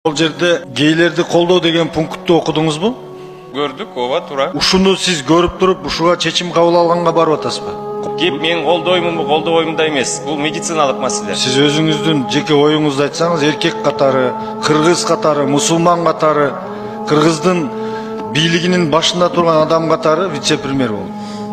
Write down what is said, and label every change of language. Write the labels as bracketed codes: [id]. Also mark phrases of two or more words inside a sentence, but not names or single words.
[kk] Бұл жерде гейлерді қолдау деген пунктты оқыдыңыз бу? Көрдік, [ky] ооба, туура. Ушуну сиз көрүп туруп, ушуга чечим кабыл алганга барып атасызбы? Кеп мен колдоймунбу, колдобоймун да эмес. Бул медициналык маселе. Сиз өзүңүздүн жеке оюңузду айтсаңыз, эркек катары, кыргыз катары, мусулман катары, кыргыздын бийлигинин башында турган адам катары вице-премьер болду.